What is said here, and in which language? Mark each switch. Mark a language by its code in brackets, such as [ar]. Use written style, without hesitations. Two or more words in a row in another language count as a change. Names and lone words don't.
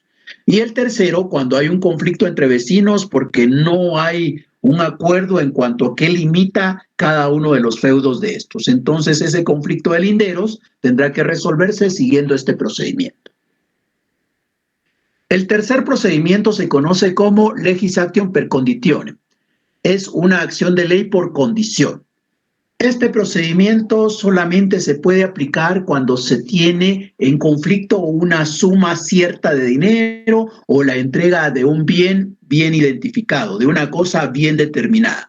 [es] Y el tercero, cuando hay un conflicto entre vecinos porque no hay un acuerdo en cuanto a qué limita cada uno de los feudos de estos. Entonces, ese conflicto de linderos tendrá que resolverse siguiendo este procedimiento. El tercer procedimiento se conoce como [la] legis actium per conditionem. [es] Es una acción de ley por condición. Este procedimiento solamente se puede aplicar cuando se tiene en conflicto una suma cierta de dinero o la entrega de un bien bien identificado, de una cosa bien determinada.